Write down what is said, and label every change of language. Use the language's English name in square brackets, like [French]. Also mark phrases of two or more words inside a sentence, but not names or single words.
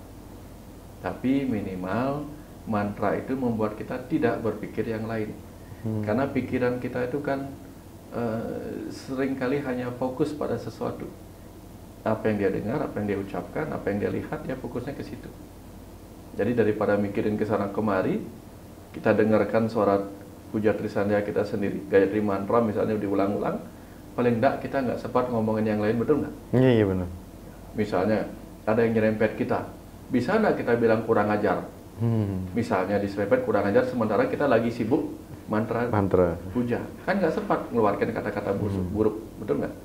[Indonesian] Tapi minimal mantra itu membuat kita tidak berpikir yang lain. Karena pikiran kita itu kan seringkali hanya fokus pada sesuatu. Apa yang dia dengar, apa yang dia ucapkan, apa yang dia lihat, dia fokusnya ke situ. Jadi daripada mikirin ke sana kemari, kita dengarkan suara puja Trisandia kita sendiri, Gayatri Mantra misalnya diulang-ulang, paling enggak kita nggak sempat ngomongin yang lain, betul nggak? Iya benar. Misalnya ada yang nyerempet kita, bisa nggak kita bilang kurang ajar? Misalnya diserempet kurang ajar, sementara kita lagi sibuk mantra puja, kan nggak sempat mengeluarkan kata-kata buruk, betul nggak?